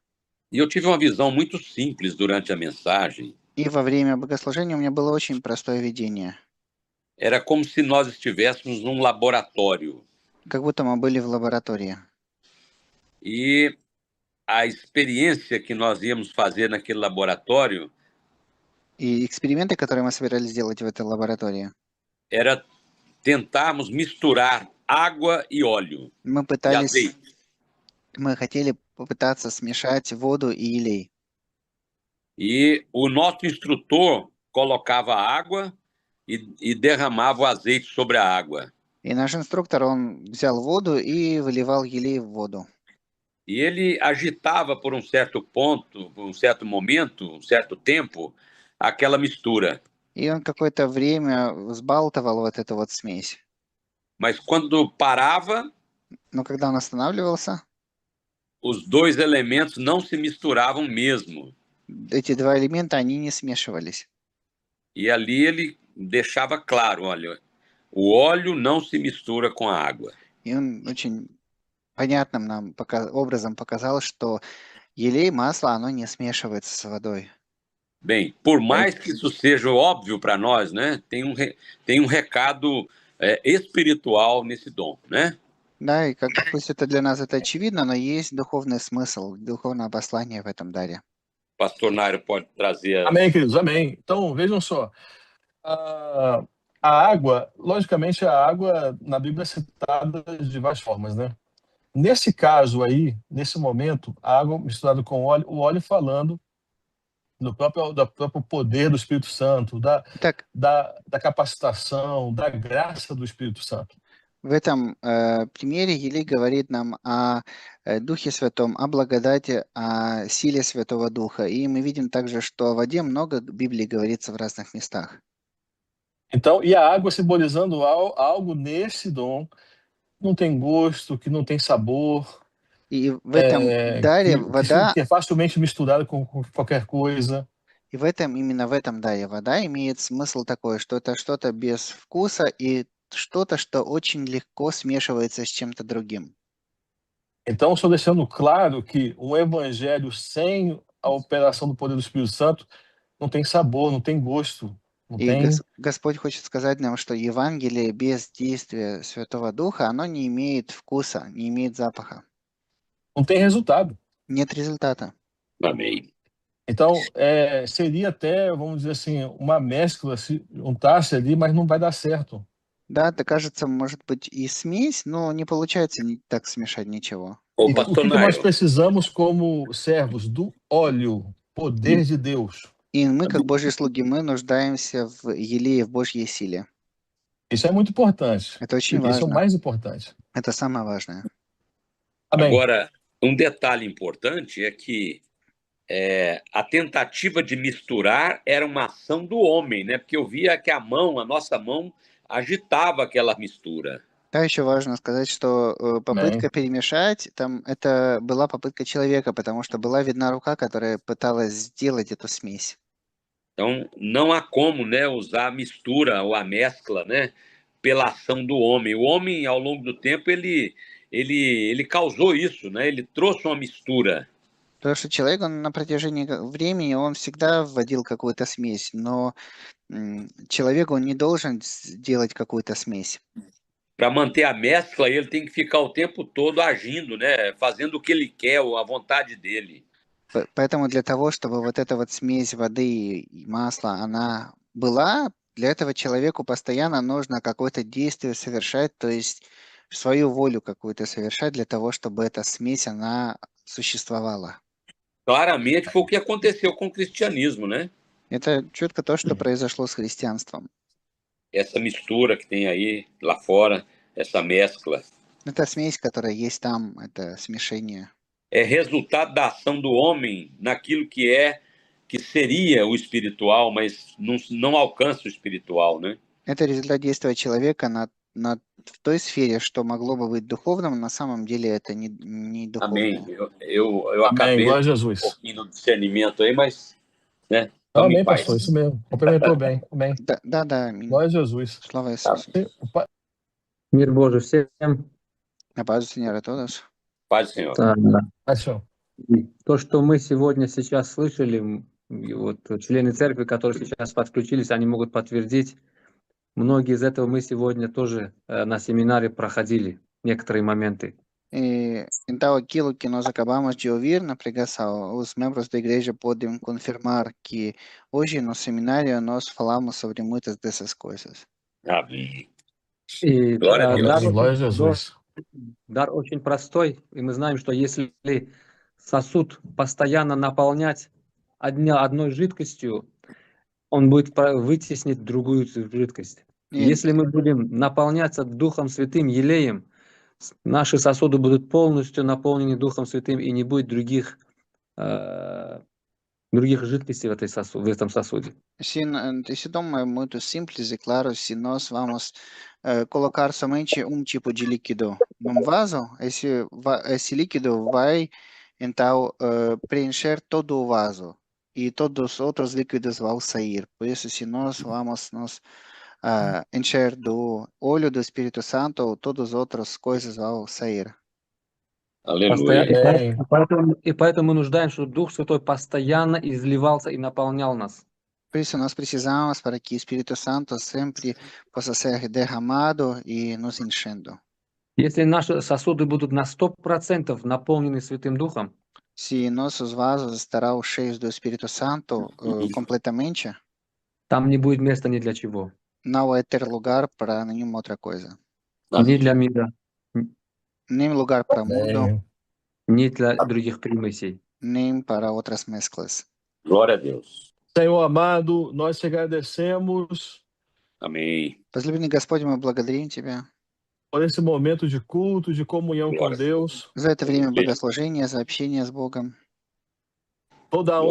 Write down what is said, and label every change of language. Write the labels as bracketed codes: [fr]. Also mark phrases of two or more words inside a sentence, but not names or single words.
[pt] E eu tive uma visão muito simples durante a mensagem. [ru] И во время богослужения у меня было очень простое видение. [pt] Era como se nós estivéssemos num laboratório. [ru] Как будто мы были в лаборатории. [pt] E a experiência que nós íamos fazer naquele laboratório [ru] И эксперименты, которые мы собирались сделать в этой лаборатории, [pt] era tentarmos misturar água e óleo, [ru] мы [pt] e azeite. [ru] хотели попытаться смешать воду и елей. [pt] E o nosso instrutor colocava água e derramava o azeite sobre a água. [ru] И наш инструктор, он взял воду и выливал елей в воду. [pt] E ele agitava por um certo ponto, por um certo momento, um certo tempo, aquela mistura. [ru] И он какое-то время взбалтывал вот эту вот смесь. [pt] Mas quando parava, [ru] Но когда он останавливался, [pt] os dois elementos não se misturavam mesmo. [ru] эти два элемента, они не смешивались. [pt] E ali ele deixava claro, olha, o óleo não se mistura com a água. [ru] И он очень понятным нам образом показал, что елей, масло, оно не смешивается с водой. [pt] Bem, por mais que isso seja óbvio para nós, né, tem um recado espiritual nesse dom, né? [ru] Да, и как пусть это для нас это очевидно, но есть духовный смысл, dуховное послание в этом даре. [pt] Pastor Nairo pode trazer. Amém, queridos, amém. Então, vejam só. A água, logicamente, a água na Bíblia é citada de várias formas, né? Nesse caso aí, nesse momento, a água misturada com o óleo falando do próprio poder do Espírito Santo, [ru] Так, [pt] da capacitação, da graça do Espírito Santo. [ru] в этом примере Елей говорит нам о Духе Святом, о благодати, о силе Святого Духа. И мы видим также, что о воде много в Библии говорится в разных местах. [pt] Então, e a água simbolizando algo nesse dom que não tem gosto, que não tem sabor, [ru] И в этом даре вода, [pt] que é facilmente misturada com qualquer coisa. [ru] и именно в этом даре вода имеет смысл такой, что это что-то без вкуса и что-то, что очень легко смешивается с чем-то другим. [pt] Então, só deixando claro que um evangelho sem a operação do poder do Espírito Santo não tem sabor, não tem gosto, não [ru] И [pt] tem... [ru] Господь хочет сказать нам, что Евангелие без действия Святого Духа, оно не имеет вкуса, не имеет запаха. [pt] Não tem resultado. [ru] Нет результата. [pt] Amém. Então, seria até, vamos dizer assim, uma mescla, se juntasse ali, mas não vai dar certo. [ru] Да, это кажется, может быть и смесь, но не получается так смешать ничего. [pt] Ô, E o pastor que nós Nairo, precisamos como servos do óleo, poder de Deus? [ru] И мы, как Божьи слуги, мы нуждаемся в елее, в Божьей силе. [pt] Isso é muito importante. [ru] Это очень [pt] Isso é o [ru] важно. [pt] mais importante. [ru] Это самое важное. [pt] Amém. agora, um detalhe importante é que a tentativa de misturar era uma ação do homem, né? Porque eu via que a nossa mão, agitava aquela mistura. Да, еще важно сказать, что попытка перемешать, там это была попытка человека, потому что была видна рука, которая пыталась сделать эту смесь. Então, não há como, né, usar a mistura ou a mescla, né, pela ação do homem. O homem, ao longo do tempo, ele causou isso, né? Ele trouxe uma mistura. Потому что человек, он на протяжении времени, он всегда вводил какую-то смесь, но человек, он не должен делать какую-то смесь. Para manter a mescla, ele tem que ficar o tempo todo agindo, né, fazendo o que ele quer, a vontade dele. Поэтому для того, чтобы вот эта вот смесь воды и масла, она была, для этого человеку постоянно нужно какое-то действие совершать, то есть свою волю какую-то совершать для того, чтобы эта смесь, она существовала. Claramente foi o que aconteceu com o cristianismo, né? Это четко то, что произошло с христианством. Essa mistura que tem aí lá fora, essa mescla, Это смесь, которая есть там, это смешение. é resultado da ação do homem naquilo que seria o espiritual, mas não alcança o espiritual, né? Это результат действия человека в той сфере, что могло бы быть духовным, на самом деле это не духовное. Amém. Eu acabei glória a Jesus. pouquinho no discernimento aí, mas, né? Amém, pastor, isso mesmo. Complementou bem. Amém. [ru] Да, [pt] Glória a Jesus. [ru] Слава Иисусу. Мир Божий всем. [pt] На пaz do Senhor a todos. Paz do Senhor. Paixão. [ru] То, что мы сегодня сейчас слышали, и вот члены церкви, которые сейчас подключились, они могут подтвердить. Многие из этого мы сегодня тоже на семинаре proходили, некоторые моменты. [pt] E então aquilo que nós acabamos de ouvir na pregação, os membros da igreja podem confirmar que hoje no seminário nós falamos sobre muitas dessas coisas. Amém. [ru] И [pt] Glória a Deus. Glória a Jesus. [ru] дар очень простой, и мы знаем, что если сосуд постоянно наполнять одной жидкостью, он будет вытеснить другую жидкость. И Если мы будем наполняться Духом Святым, елеем, наши сосуды будут полностью наполнены Духом Святым, и не будет других жидкостей в этом сосуде. [pt] esse dom é muito simples e claro. Se nós vamos colocar somente tipo de líquido num vaso, esse líquido vai então preencher todo o vaso e todos os outros líquidos vão sair. Por isso, se nós vamos nos encher do óleo do Espírito Santo, todas as outras coisas vão sair. Aleluia. [ru] И поэтому мы нуждаемся, чтобы Дух Святой постоянно изливался и наполнял нас. [pt] Por isso, nós precisamos para que o Espírito Santo sempre possa ser derramado e nos enchendo. [ru] Если наши сосуды будут на 100% наполнены Святым Духом, [pt] Se nossos vasos estarão cheios do Espírito Santo completamente, [ru] там не будет места ни для чего. [pt] não vai ter lugar para nenhuma outra coisa. [ru] Ни для мира, [pt] Nem lugar para mundo, Amém. [ru] ни для других примесей. [pt] nem para outras mesclas. Glória a Deus. Senhor amado, nós te agradecemos Amém. [ru] Возлюбленный Господь, мы благодарим Тебя [pt] por esse momento de culto, de comunhão com Glória. Deus. [ru] за это время [pt] Amém. [ru] богослужения, за общение с Богом. [pt] Toda a